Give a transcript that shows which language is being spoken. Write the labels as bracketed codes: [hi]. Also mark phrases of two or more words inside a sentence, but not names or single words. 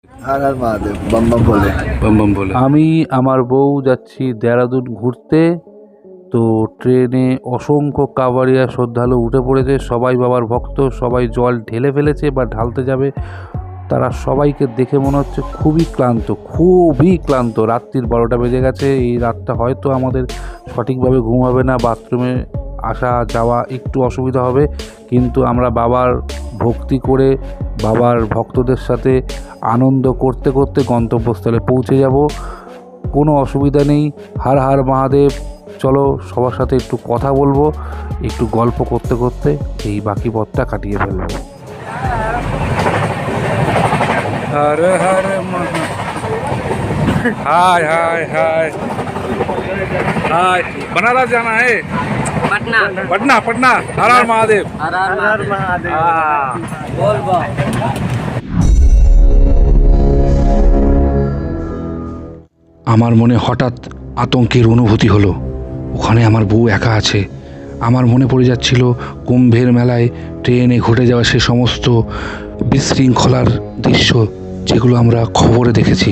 [hi] हर हर महादेव बम बम बोले बम बम बोले। [bn] আমি আমার বউ যাচ্ছি দেরাদুন ঘুরতে। তো ট্রেনে অসংখ্য কাভারিয়া শ্রদ্ধালু উঠে পড়েছে, সবাই বাবার ভক্ত, সবাই জল ঢেলে ফেলেছে বা ঢালতে যাবে। তারা সবাইকে দেখে মনে হচ্ছে খুবই ক্লান্ত। রাত্রির 12টা বেজে গেছে। এই রাতটা হয়তো আমাদের সঠিকভাবে ঘুম হবে না, বাথরুমে আসা যাওয়া একটু অসুবিধা হবে, কিন্তু আমরা বাবার ভক্তি করে বাবার ভক্তদের সাথে আনন্দ করতে করতে গন্তব্যস্থলে পৌঁছে যাব। কোনো অসুবিধা নেই। হর হর মহাদেব। চলো সবার সাথে একটু কথা বলবো, একটু গল্প করতে করতে এই বাকি পথটা কাটিয়ে ফেলবো। [hi] हर हर हाय हाय हाय हाय। बनारस जाना है? पटना पटना। हर हर महादेव। हर हर महादेव बोल बम। [bn] আমার মনে হঠাৎ আতঙ্কের অনুভূতি হলো। ওখানে আমার বউ একা আছে। আমার মনে পড়ে যাচ্ছিল কুম্ভের মেলায় ট্রেনে ঘটে যাওয়া সে সমস্ত বিশৃঙ্খলার দৃশ্য, যেগুলো আমরা খবরে দেখেছি।